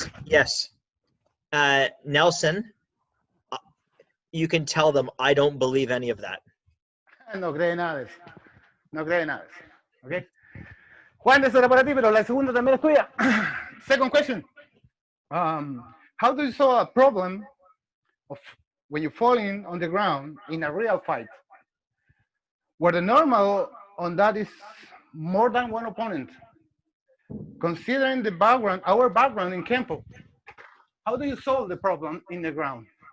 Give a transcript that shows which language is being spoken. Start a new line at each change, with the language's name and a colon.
English: Yes. Nelson, you can tell them I don't believe any of that.
Spanish: No cree nada de eso. No cree nada de eso. Okay. Juan, eso era para ti, pero la segunda también es tuya.
English: Second question. How do you solve a problem of when you're falling on the ground in a real fight, where the normal on that is more than one opponent? Considering the background, our background in Kenpo, how do you solve the problem in the ground?